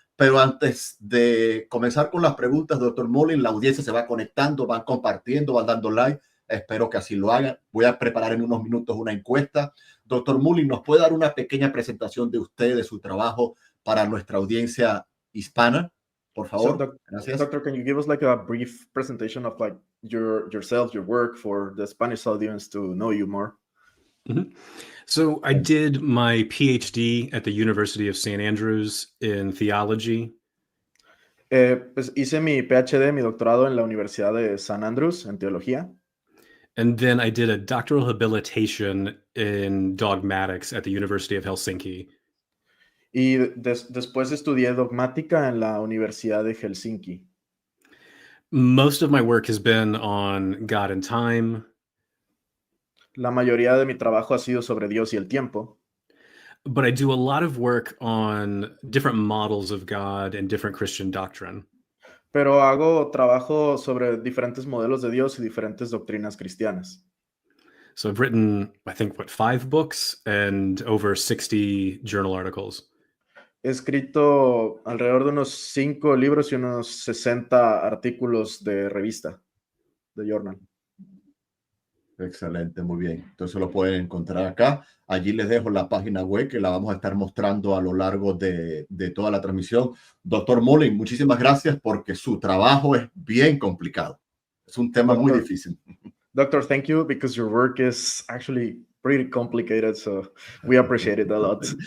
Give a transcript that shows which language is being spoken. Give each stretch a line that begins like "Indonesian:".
Spanish: Pero antes de comenzar con las preguntas, doctor Mullins, la audiencia se va conectando, van compartiendo, van dando like. Espero que así lo hagan. Voy a preparar en unos minutos una encuesta. Doctor Mullins, ¿nos puede dar una pequeña presentación de usted, de su trabajo para nuestra audiencia hispana? Por favor. Gracias.
English: Doctor, can you give us like a brief presentation of like yourself, your work for the Spanish audience to know you more? Mm-hmm. So I did my PhD at the University of St. Andrews in theology.
Spanish: Pues hice mi PhD, mi doctorado en la Universidad de San Andrews en teología.
English: And then I did a doctoral habilitation in dogmatics at the University of Helsinki.
Spanish: Y después estudié dogmática en la Universidad de Helsinki.
English: Most of my work has been on God and time.
Spanish: La mayoría de mi trabajo ha sido sobre Dios y el tiempo.
English: But I do a lot of work on different models of God and different Christian doctrine.
Spanish: Pero hago trabajo sobre diferentes modelos de Dios y diferentes doctrinas cristianas.
English: So I've written, I think, 5 books and over 60 journal articles.
Spanish: He escrito alrededor de unos 5 libros y unos 60 artículos de revista, de journal. Excelente, muy bien. Entonces lo pueden encontrar acá. Allí les dejo la página web que la vamos a estar mostrando a lo largo de toda la transmisión. Doctor Mullins, muchísimas gracias porque su trabajo es bien complicado. Es un tema muy difícil.
English: Doctor, thank you because your work is actually pretty complicated, so we appreciate it a lot.